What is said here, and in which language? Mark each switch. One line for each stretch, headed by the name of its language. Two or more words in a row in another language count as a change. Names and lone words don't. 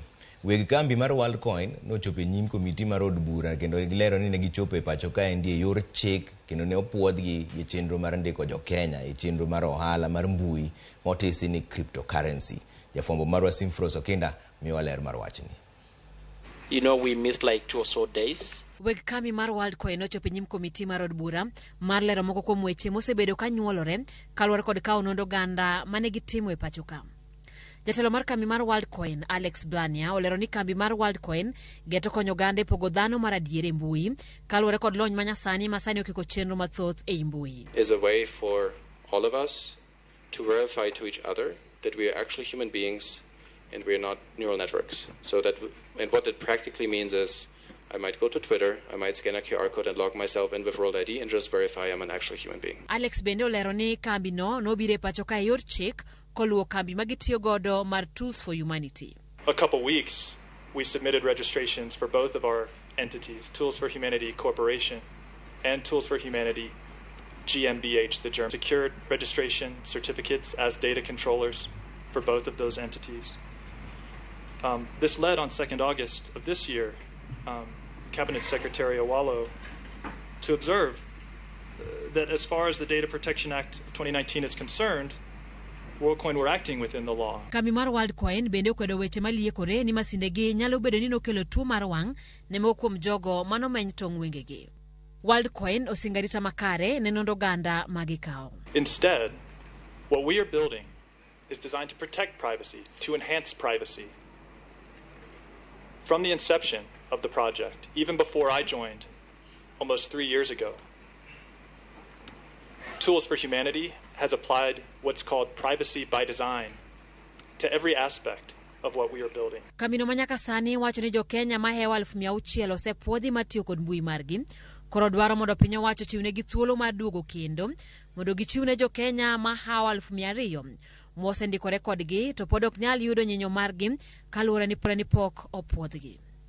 Luo (Kenya and Tanzania): Weg kambi mar World Coin nochopo e nyim komiti mar od bura kendo gilero ni ne gichopo e pacho kaendi e yor chik kendo ne opuodhgi e chenro mar ndiko jo Kenya e chenro mar ohala mar mbui motisi ni cryptocurrency. Jafwambo marwa Okinda miyowa ler mar wachni.
English: You know, we missed like 2 or so days.
Luo (Kenya and Tanzania): Weg kambi mar World Coin ochopo e nyim komiti mar od bura mar lero moko kuom weche mosebedo ka nyuolore kaluwore kod kawo nonro oganda mane gitimo e pacho ka. Jatelo mar kambi mar World Coin Alex Blania olero ni kambi mar World Coin geto konyo oganda e pogo dhano mar adier e mbui kaluwore kod lony manyasani masani okiko chenro mathoth e mbui.
English: Is a way for all of us to verify to each other that we are actually human beings and we are not neural networks. So that, and what that practically means is I might go to Twitter, I might scan a QR code and log myself in with World ID and just verify I'm an actual human being.
Luo (Kenya and Tanzania): Alex bende olero ni kambi no bire pacho ka yor chik koluwo kambi magitiyo godo mar Tools for Humanity.
English: A couple weeks, we submitted registrations for both of our entities, Tools for Humanity Corporation and Tools for Humanity GmbH, the German. Secured registration certificates as data controllers for both of those entities. This led on 2nd August of this year, Cabinet Secretary Awalo to observe that as far as the Data Protection Act of 2019 is concerned, WorldCoin were acting within the law.
Luo (Kenya and Tanzania): Kambi mar World Coin bende okwedo weche maliekore ni Masinde gi nyalo bedo ni nokelo tuo mar wang' ne moko kuom jogo manomeny tong wengegi. World Coin osingarita makare ne nonro oganda magikawo.
English: Instead, what we are building is designed to protect privacy, to enhance privacy. From the inception of the project, even before I joined almost 3 years ago, Tools for Humanity has applied what's called privacy by design to every aspect of what we are building.
Luo (Kenya and Tanzania): Kambi no manyaka sani wacho ni jo Kenya mahewa 600,000 osepuodhi matiyo kod mbui margi. Koro dwaro mondo piny owacho chiwne gi thuolo mar duogo kendo mondo gichiwne jo Kenya mahawa 200,000 mosendikore kodgi to pod ok nyal yudo nyinyo margi kaluwore ni pok opuodhgi.